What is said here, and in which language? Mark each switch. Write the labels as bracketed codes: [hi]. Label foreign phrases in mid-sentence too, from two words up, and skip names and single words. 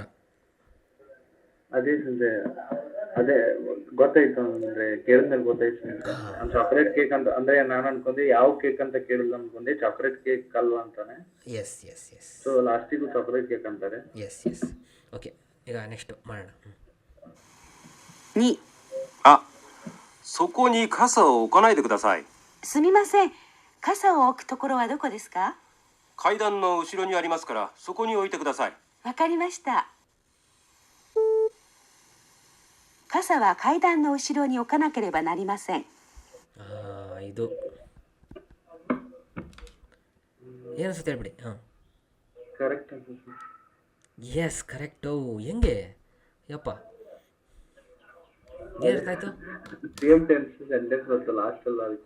[kn] ಅದೇ ಸಂಜೆ ಅದೇ ಗೊತ್ತಾಯ್ತು, ಅಂದ್ರೆ ಕೇಳಿದ್ಮೇಲೆ ಗೊತ್ತಾಯ್ತು. ಚಾಕ್ಲೇಟ್ ಕೇಕ್ ಅಂತ ಅಂದ್ರೆ ನಾನು ಅನ್ಕೊಂಡೆ ಯಾವ ಕೇಕ್ ಅಂತ ಕೇಳಿಲ್ಲ, ಅನ್ಕೊಂಡೆ ಚಾಕ್ಲೇಟ್ ಕೇಕ್ ಅಲ್ವಾ ಅಂತಾನೆ. [en] yes yes yes. [kn] ಸೊ ಲಾಸ್ಟಿಗೂ ಚಾಕ್ಲೇಟ್ ಕೇಕ್ ಅಂತಾರೆ. [en] yes yes. okay, [kn] ಈಗ ನೆಕ್ಸ್ಟ್ ಮಾಡೋಣ. [ja] 2、あ、そこに傘を置かないでください。すみません。傘を置くところはどこですか？階段の後ろにありますから、そこに置いてください。わかりました。傘は階段の後ろに置かなければなりません。 [kn] ಇದು ಏನು ಅನ್ಸುತ್ತೆ ಹೇಳ್ಬಿಡಿ. ಹಾಂ, ಕರೆಕ್ಟ್ ಅನ್ಸುತ್ತೆ. [en] yes correct. [kn] ಹೆಂಗೆ ಯಪ್ಪ, ಏನು ಅರ್ಥ ಆಯಿತು? [en] same tense sentence [kn] ಬಂತು ಲಾಸ್ಟ್ ಅಲ್ಲ, ಅದಕ್ಕೆ